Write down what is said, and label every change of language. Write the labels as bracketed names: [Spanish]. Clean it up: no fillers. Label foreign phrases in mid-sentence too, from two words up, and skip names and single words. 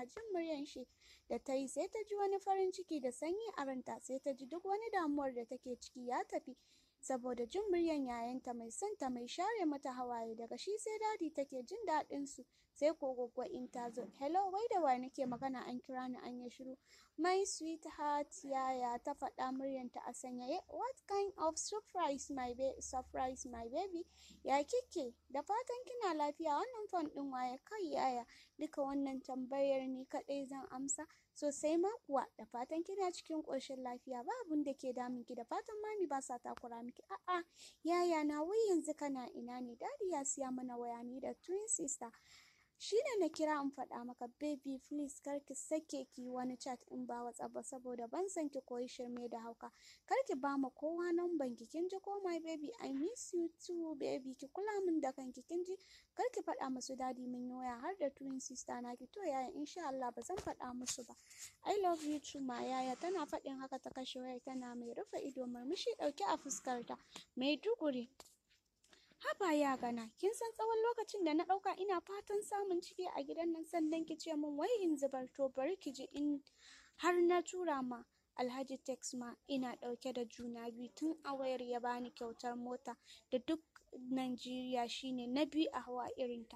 [Hausa] Jin muryan shi da ta yi sai ta ji wani farin ciki da sanyi a ranta sai ta ji duk wani damuwar da take ciki ya tafi. Saboda jin muryan yayanta mai santa mai share mata hawaye daga shi sai dadi take jin daɗin su sai ko Goggo in ta zo. Hello wai da wa nake magana an kira ni an yi shiru. [English] My sweetheart [Hausa] yaya ta faɗa muryanta a sanyaye. [English] What kind of surprise my baby? [Hausa] Ya kike? Da fatan kina lafiya wannan phone ɗin waye kai yaya? Duka wannan tambayar ni kaɗai zan amsa. Sosai ma kuwa da fatan kina cikin ƙoshin lafiya ba abun da ke damun ki da fatan mami ba sa takura miki. A'a yaya na wai yanzu kana ina ne? Dadi ya siya mana waya ni da [English] twin sister. [Hausa] shine na kira in faɗa maka [English] baby please [Hausa] kar ki sake ki wani chat in ba WhatsApp ba saboda ban san ki koyi shirme da hauka. Kar ki ba ma kowa numban ki kin ji ko [English] my baby I miss you too baby [Hausa] ki kula min da kanki kin ji. Kar ki faɗa musu dadi mun yi waya har da [English] twin sister [Hausa] na ki to yaya [Arabic] insha Allah [Hausa] ba zan faɗa musu ba. [English] I love you too [Hausa] ma yaya. Tana faɗin haka ta kashe wayar tana mai rufe ido murmushi ɗauke a fuskarta. Maiduguri. Haba ya gana, kin san tsawon lokacin da na ɗauka ina fatan samun ciki a gidan nan sannan ki ce min wai in zubar to bari ki ji in har na tura ma Alhaji text ma ina ɗauke da juna biyu tun a wayar ya bani kyautar mota da duk Najeriya shine na biyu a hawa irinta.